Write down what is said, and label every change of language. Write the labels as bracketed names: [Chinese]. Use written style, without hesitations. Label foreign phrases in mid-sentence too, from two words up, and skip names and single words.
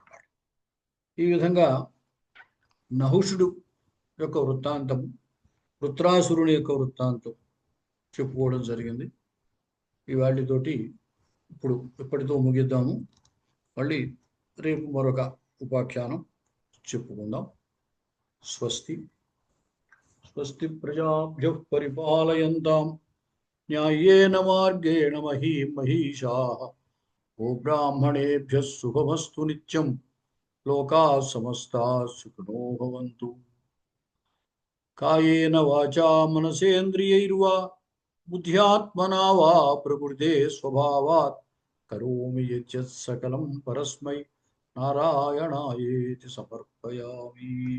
[Telugu] ఈ విధంగా నహుషుడు యొక్క వృత్తాంతం, వృత్రాసురుని యొక్క వృత్తాంతం చెప్పుకోవడం జరిగింది. ఇవాటితోటి ఇప్పటితో ముగిద్దాము. మళ్ళీ రేపు మరొక ఉపాఖ్యానం చెప్పుకుందాం. స్వస్తి. [Sanskrit] స్వస్తి ప్రజాభ్యః పరిపాలయంతాం న్యాయేన మార్గేణ మహీం మహీషాః. గోబ్రాహ్మణేభ్యः శుభమస్తు నిత్యం. లోకాః సమస్తాః సుఖినో భవంతు. కాయేన వాచా మనసేంద్రియైర్వా బుద్ధ్యాత్మనా వా ప్రకృతే స్వభావాత్ కరోమి యజ్జత్ సకలం పరస్మై నారాయణాయేతి సమర్పయామి.